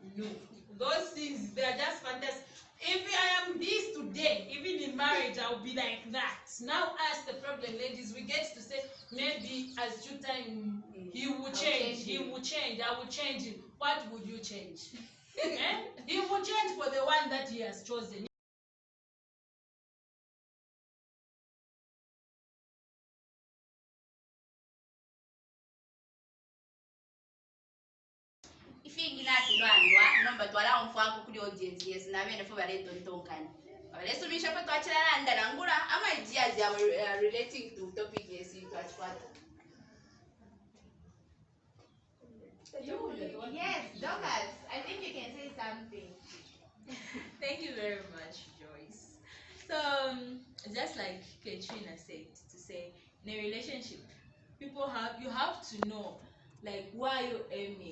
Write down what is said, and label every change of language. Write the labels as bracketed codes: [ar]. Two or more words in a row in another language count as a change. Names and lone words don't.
[en] No, those things, they are just fantastic. If I am this today, even in marriage, I'll be like that. Now, as the problem, ladies, we get to say maybe as due time he will I'll change. change He him. will change. I will change him. What would you change? Eh? He will change for the one that he has chosen. [bem] ifinginati lwandwa nomba twala mfwangu kuli audience yes nabene fo bale tontonkani abalesumisha pa twachilala ndalangula ama ideas yawe [en] relating to topic [bem] yes twachifata. [en] Yes, Douglas, I think you can say something. Thank you very much, Joyce. So, just like Katrina said, to say in a relationship, you have to know like why you're aiming.